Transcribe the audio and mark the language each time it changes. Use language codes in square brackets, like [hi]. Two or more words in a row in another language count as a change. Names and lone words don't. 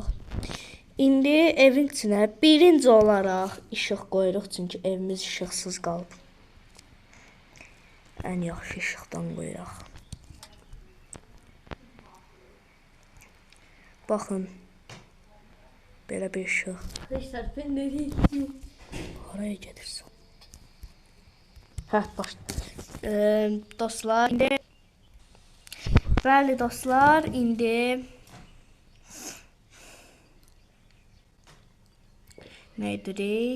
[az] İndi evin içinə birinci olaraq işıq qoyuruq. Çünki evimiz işıqsız qalıb. Ən yaxşı işıqdan qoyuruq. Baxın. Belə bir işıq. [tr] Arkadaşlar ben nereye gidiyorum? [az] Haraya gedirsən? Hə, baş. Dostlar, indi bəli dostlar, indi nə edirik?